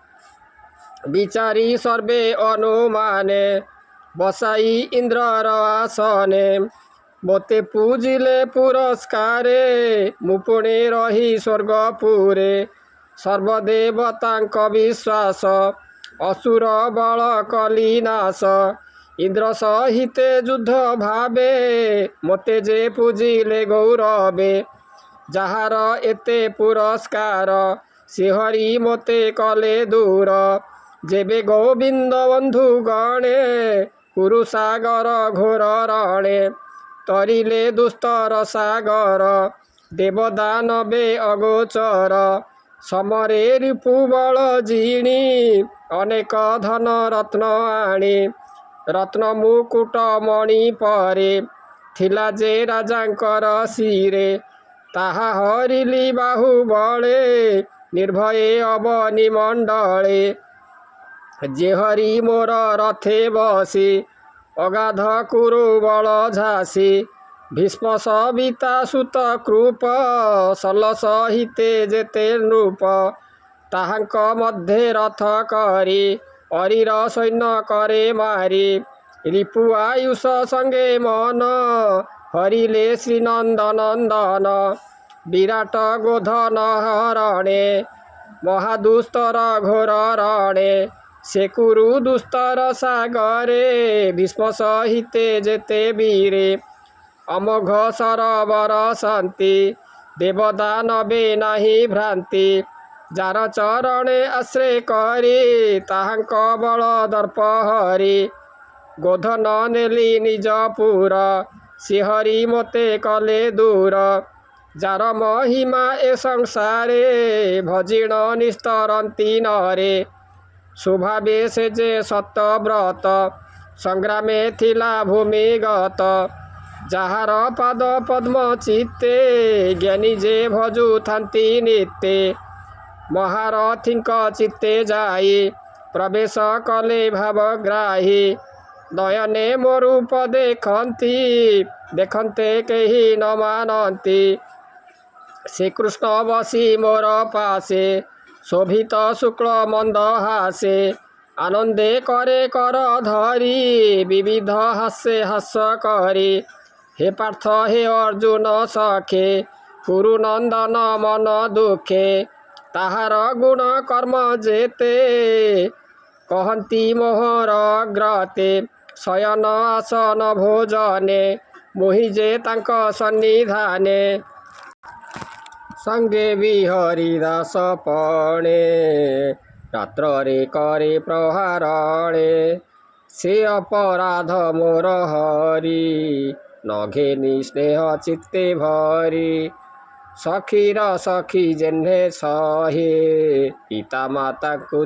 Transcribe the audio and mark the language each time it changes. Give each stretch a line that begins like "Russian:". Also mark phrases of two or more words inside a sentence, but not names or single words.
Odia: ବିଚାରୀ ସର୍ବେ ଅନୁମାନେ ବସାଈ ଇନ୍ଦ୍ରର ଆସନେ ମୋତେ ପୂଜିଲେ ପୁରସ୍କାରେ ମୁପୁଣେ ରହୀ ସ୍ୱର୍ଗପୁରେ ସର୍ବଦେବତାଙ୍କ ବିଶ୍ୱାସ ଅସୁର ବଳ କଳିନାଶ ଇନ୍ଦ୍ର ସହିତେ ଯୁଦ୍ଧ ଭାବେ ମୋତେ ଯେ ପୂଜିଲେ ଗୌରବେ ଯାହାର ଏତେ ପୁରସ୍କାର ଶ୍ରୀହରି ମୋତେ କଲେ ଦୂର ଯେବେ ଗୋବିନ୍ଦ ବନ୍ଧୁ ଗଣେ କୁରୁସାଗର ଘୋର ରଣେ ତରିଲେ ଦୁସ୍ତର ସାଗର ଦେବଦାନବେ ଅଗୋଚର ସମରେ ରିପୁବଳ ଜିଣୀ ଅନେକ ଧନ ରତ୍ନ ଆଣୀ ରତ୍ନ ମୁକୁଟ ମଣି ପରେ ଥିଲା ଯେ ରାଜାଙ୍କର ଶିରେ ତାହା ହରିଲୀ ବାହୁବଳେ ନିର୍ଭୟେ ଅବନୀ ମଣ୍ଡଳେ ଯେ ହରି ମୋର ରଥେ ବସୀ ଅଗାଧ କୁରୁବଳ ଝାସୀ ଭୀଷ୍ମ ସବିତା ସୁତ କୃପ ସଲ ସହିତେ ଯେତେ ନୃପ ତାହାଙ୍କ ମଧ୍ୟ ରଥ କରୀ ଅରିର ସୈନ୍ୟ କରେ ମାରୀ ରିପୁ ଆୟୁଷ ସଙ୍ଗେ ମନ ହରିଲେ ଶ୍ରୀନନ୍ଦନନ୍ଦନ ବିରାଟ ଗୋଧନ ହରଣେ ମହାଦୁସ୍ତର ଘୋର ରଣେ ସେ କୁରୁ ଦୁସ୍ତର ସାଗରେ ଭୀଷ୍ମ ସହିତେ ଯେତେ ବୀରେ ଅମୋଘ ସରବର ଶାନ୍ତି ଦେବଦାନବେ ନାହି ଭ୍ରାନ୍ତି ଯାର ଚରଣେ ଆଶ୍ରୟ କରୀ ତାହାଙ୍କ ବଳ ଦର୍ପ ହରି ଗୋଧନ ନେଲୀ ନିଜପୁର ଶ୍ରୀହରି ମୋତେ କଲେ ଦୂର ଯାର ମହିମା ଏ ସଂସାରେ ଭଜିଣ ନିସ୍ତରନ୍ତୀ ନରେ ସ୍ୱଭାବେ ସେ ଯେ ସତ୍ୟବ୍ରତ ସଂଗ୍ରାମେ ଥିଲା ଭୂମିଗତ ଯାହାର ପାଦ ପଦ୍ମ ଚିତ୍ତେ ଜ୍ଞାନୀ ଯେ ଭଜୁ ଥାନ୍ତୀ ନିତ୍ତେ ମହାରଥୀଙ୍କ ଚିତ୍ତେ ଯାଈ ପ୍ରବେଶ କଲେ ଭାବଗ୍ରାହୀ ନୟନେ ମୋ ରୂପ ଦେଖତୀ ଦେଖତେ କହୀ ନ ମାନତୀ ଶ୍ରୀକୃଷ୍ଣ ବସୀ ମୋର ପାସେ ଶୋଭିତ ଶୁକ୍ଳ ମନ୍ଦ ହାସେ ଆନନ୍ଦେ କରେ କର ଧରୀ ବିବିଧ ହାସ୍ୟ ହାସ୍ୟ କରୀ ହେ ପାର୍ଥ ହେ ଅର୍ଜୁନ ସଖେ କୁରୁନନ୍ଦନ ମନ ଦୁଖେ ତାହାର ଗୁଣ କର୍ମ ଯେତେ କହତୀ ମୋହର ଗ୍ରତେ ଶୟନ ଆସନ ଭୋଜନେ ମୋହି ଯେ ତାଙ୍କ ସନ୍ନିଧାନେ ସଙ୍ଗେ ବିହରି ଦାସ ପଣେ ରାତ୍ରେ କରେ ପ୍ରହାରଣେ ସେ ଅପରାଧ ମୋର ହରି ନଘେନୀ ସ୍ନେହ ଚିତ୍ତେ ଭରୀ ସଖୀର ସଖୀ ଯେହ୍ନେ ସହେ ପିତା ମାତା କୋ